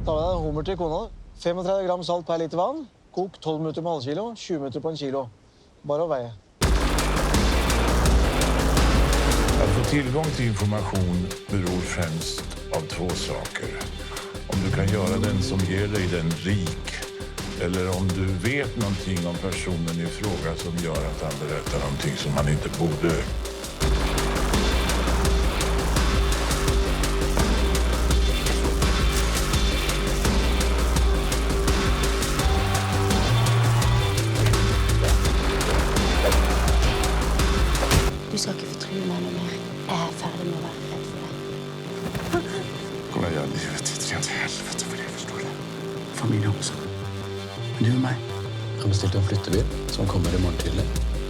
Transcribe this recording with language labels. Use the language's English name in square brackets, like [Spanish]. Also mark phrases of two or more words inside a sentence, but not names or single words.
[Norwegian] hummer til kona. 35 gram salt per liter vann. Kok 12 minutter på halvkilo, 20 minutter på en kilo. Bare å veie. [Swedish] Att få tillgång till information beror främst av två saker. Om du kan göra den som ger dig den rik, eller om du vet någonting om personen i fråga som gör att han berättar någonting som han inte borde. [Norwegian] Du skal ikke fortrue meg noe mer. Jeg er ferdig med å være redd for deg. [Swedish] Kommer jag göra livet till ett rent helvete för det, förstår du? Familj också. Men du och mig. [Norwegian] Jeg har bestilt en flyttebil som kommer i morgen tidlig.